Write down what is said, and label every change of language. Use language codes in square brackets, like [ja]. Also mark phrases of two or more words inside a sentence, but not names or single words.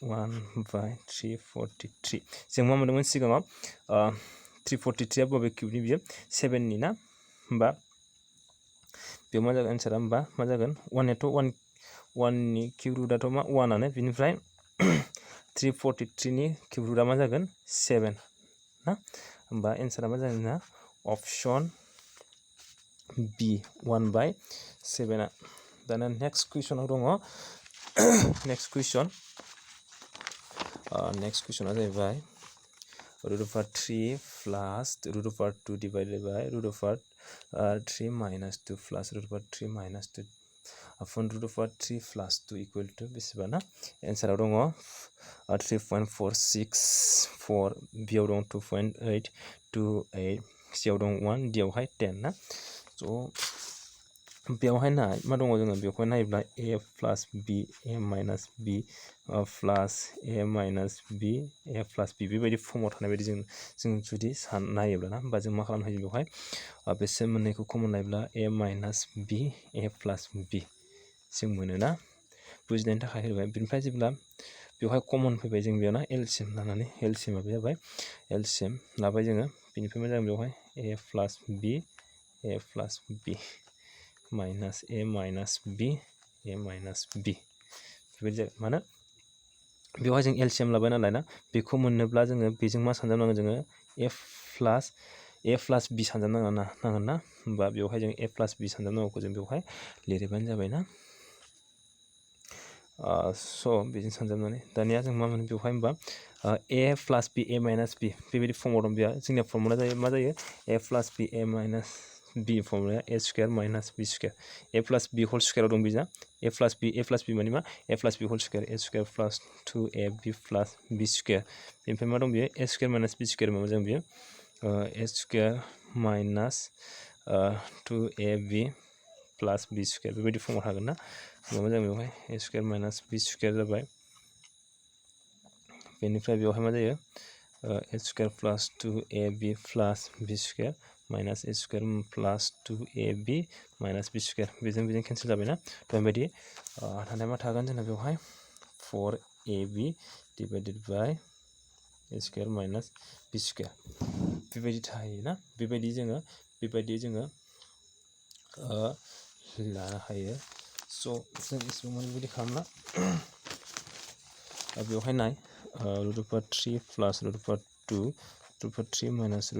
[brx] 1/343 जों मा मोनदोंमोन सिगाङाव 343 आ बबे किउबनि बियो 7 नि ना होमबा बेयाव मा जागोन एन्सारा होमबा मा जागोन 1 नि [en] cube root' [brx] मा 1 आनो बिनिफ्राय 343 नि [en] cube root [brx] मा जागोन 7 ना होमबा एन्सारा मा जागोन ना अप्शन बि 1/7 आ दाना नेक्स्ट कुइसनाव दङ नेक्स्ट कुइसना जाहैबाय [en] √3 प्लस √2 divided by √3 minus 2 plus √3 minus 2 upon √3 plus 2 equal to [brx] बेसेबां ना एन्साराव दङ [en] 3.464 बियाव [brx] दं 2.828 सिआव दं 1 डिआवहाय 10 ना स' बेवहाय मा दङ जोङो बेवहाय नायोब्ला [en] a plus b a minus b plus a minus b a plus b [brx] बेबायदि फर्माव थानाय बायदि जों जुदि नायोब्ला ना होमबा जों मा खालामनो हायो बेवहाय बेसोर मोननैखौ कमन लायोब्ला [en] a minus b a plus b [brx] जों मोनो ना बुजिनायनि थाखाय होबाय बिनिफ्राय जेब्ला बेवहाय कमन फैबाय जों बेयाव ना एलसिएम लानानै एलसिएमा बे जाबाय एलसिएम लाबाय जोङो बिनिफ्राय मा जागोन बेवहाय [en] a plus b minus a minus b [brx] बेबायदि जागोन मानो बेवहाय जों एलसीएम लाबाय नालाय ना बेखौ मोननोब्ला जोङो बेजों मा सानजाबनांगोन जोङो [en] a plus b [brx] सानजाबनांगोन ना होमबा बेवहाय जों [en] a plus b [brx] सानजाबनांगौखौ जों बेवहाय लिरबानो जाबाय ना स' बेजों सानजाबनानै दानिया जों मा मोनो बेवहाय होमबा [en] a plus b a minus b [brx] बेबायदि फर्माव दं बेहा जोंनिया फर्मुला जायो मा जायो [en] a plus b a minus b [brx] फर्मुलाया [en] a square minus b square a plus b whole square [brx] दं बिजा [en] a plus b [brx] माने मा [en] a plus b whole square a square plus 2ab plus b square [brx] बेनिफ्राय मा दं बेयो [en] a square minus b square [brx] मा जागोन बेयो [en] a square minus 2ab plus [brx] b square बेबायदि फर्माव थागोन ना मा जागोन बेवहाय [en] a square minus b square [brx] जाबाय बेनिफ्राय बेवहाय मा जायो [en] a square plus 2ab plus b square minus a square plus 2ab minus b square [brx] बेजों केन्सेल जाबाय ना थ' बेबायदि थानाय मा थागोन जोंना बेवहाय [en] 4ab divided by a square minus b square [brx] बेबायदि थायो ना बेबायदि जोङो लानो हायो स' जों इसेबां माने बेबायदि खालामना बेवहाय नाय [en] root over 3 plus root over 2 root over 3 minus root